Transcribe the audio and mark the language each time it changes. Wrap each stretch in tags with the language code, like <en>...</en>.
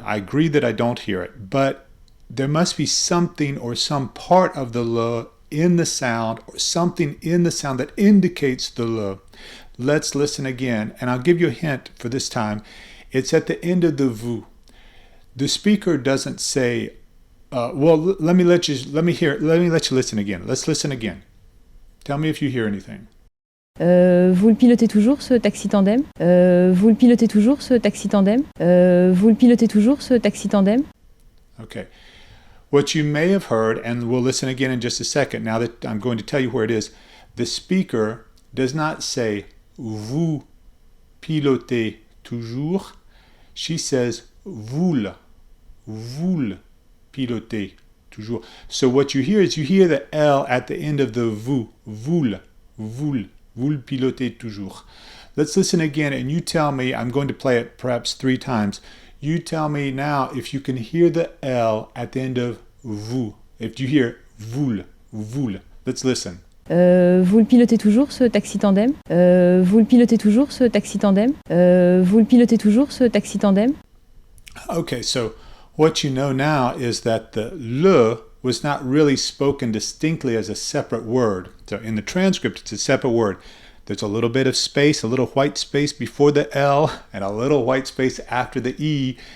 <en>I agree that I don't hear it, but there must be something or some part of the L in the sound, or something in the sound that indicates the L. Let's listen again, and I'll give you a hint for this time. It's at the end of the vous. The speaker doesn't say, let me let you listen again. Let's listen again. Tell me if you hear anything.</en> <fr>Vous le pilotez toujours ce taxi tandem? Vous le pilotez toujours ce taxi tandem? Vous le pilotez toujours ce taxi tandem?</fr> <en>Okay. What you may have heard, and we'll listen again in just a second, now that I'm going to tell you where it is, the speaker does not say</en> <fr>vous pilotez toujours.</fr> <en>She says</en> <fr>vous le pilotez toujours.</fr> <en>So what you hear is you hear the L at the end of the</en> <fr>vous le pilotez toujours.</fr> <en>Let's listen again, and you tell me, I'm going to play it perhaps 3 times. You tell me now if you can hear the L at the end of vous. If you hear</en> <fr>vous le.</fr> <en>Let's listen.</en> <fr>Vous le pilotez toujours ce taxi tandem? Vous le pilotez toujours ce taxi tandem? Vous le pilotez toujours ce taxi tandem?</fr> <en>Okay, so what you know now is that the L was not really spoken distinctly as a separate word. So in the transcript, it's a separate word. There's a little bit of space, a little white space before the L, and a little white space after the E.</en>